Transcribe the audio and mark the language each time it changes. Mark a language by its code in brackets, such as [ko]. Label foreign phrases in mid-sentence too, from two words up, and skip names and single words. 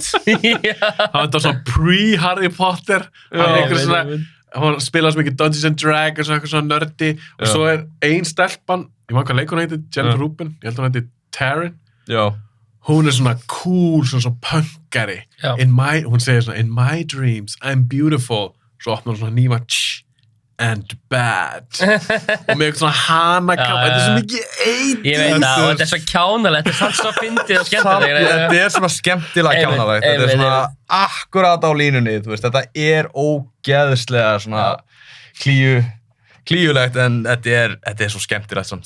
[is] hann var svona pre-Harry Potter hann spilaði svo mikið Dungeons and Dragons og eitthvað svona nördi og svo er ein stelpan, ég man hvað leikur hún heitir, Jennifer Rubin, ég held að hún heitir Taryn. Já. Hún er svona cool, svona punkari. Hún segir svona, [en] in my dreams, I'm beautiful. [is] Svo opnar hún svona nýma, [en] and bad. [is] Og með eitthvað svona hanakam, þetta er svo mikið 80s. Ég veit það, og þetta er svo kjánalegt, þetta er samt svo fyndið og skemmtilegt. Þetta er svona skemmtilega kjánalegt, þetta er svona akkurat á línunni, þú veist, þetta er ógeðslega svona klíulegt, en þetta er svo skemmtilegt samt.